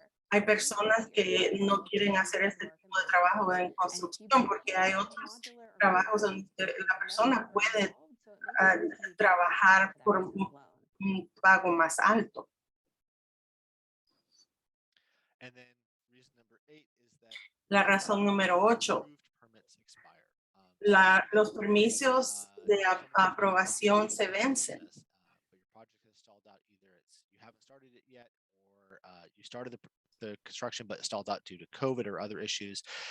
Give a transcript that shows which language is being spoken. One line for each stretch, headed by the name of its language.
Spanish: Hay personas que no quieren hacer este tipo de trabajo en construcción porque hay otros trabajos donde la persona puede trabajar por un pago más alto.
English: And then reason number 8 is that
Spanish: La razón número 8,
English: approved permits expire. So
Spanish: los permisos de aprobación se vencen.
English: but your project has stalled out. Either you haven't started it yet, or you started the construction but stalled out due to COVID or other issues.